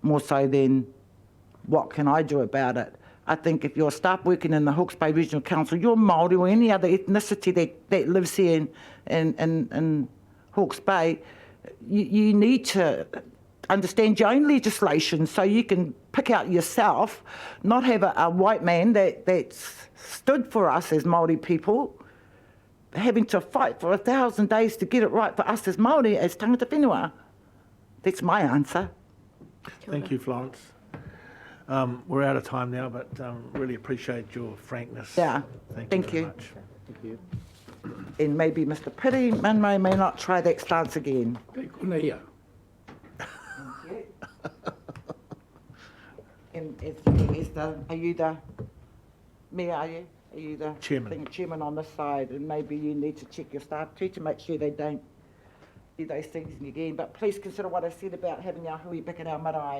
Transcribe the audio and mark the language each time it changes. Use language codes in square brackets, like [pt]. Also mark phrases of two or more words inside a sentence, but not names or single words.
[en] more so than what can I do about it. I think if you're staff working in the Hawke's Bay Regional Council, you're Māori or any other ethnicity that lives here in Hawke's Bay, you need to understand your own legislation so you can pick out yourself, not have a white man that's stood for us as Māori people, having to fight for 1,000 days to get it right for us as Māori, as [mi] tangata whenua. [en] That's my answer. Thank you, Florence. We're out of time now, but really appreciate your frankness. Yeah, Thank you very you. much. Thank you. And maybe Mr. Piri Munro may not try that stance again. [mi] Kei kona ia. [en] And are you the mayor, are you? Are you the Chairman. chairman on this side? And maybe you need to check your staff too to make sure they don't do those things again. But please consider what I said about having our hui back in our marae.